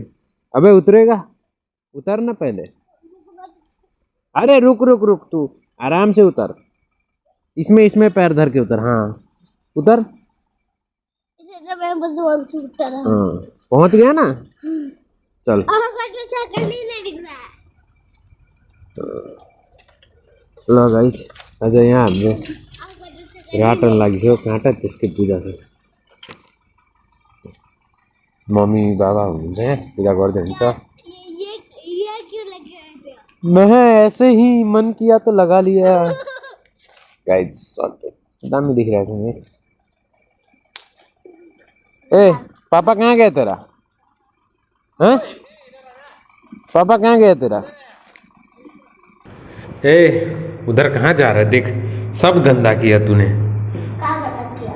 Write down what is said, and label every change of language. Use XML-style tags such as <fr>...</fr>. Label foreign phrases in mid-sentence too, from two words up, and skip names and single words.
<hi>अबे उतरेगा? उतर ना पहले। अरे रुक रुक रुक, तू आराम से उतर। इसमें पैर धर के उतर। हाँ उतर। हाँ पहुंच गया ना? चल।</hi> <ne>ल गाइस आज यहाँ हाम्रो राटन लागिसक्यो, काँटा त्यसकै पूजा छ। मम्मी बाबा हुनुहुन्छ यहाँ पूजा गर्दै हुन्छ।</ne> <hi>ये क्यों लगे थे? मैं ऐसे ही मन किया तो लगा लिया।</hi> <ne>गाइस दामी देखिरहेको छु नि।</ne> <hi>ए पापा कहाँ गया तेरा? हाँ पापा कहाँ गया तेरा? ए उधर कहाँ जा रहा है? देख सब गंदा किया तूने। क्या गलत किया?</hi>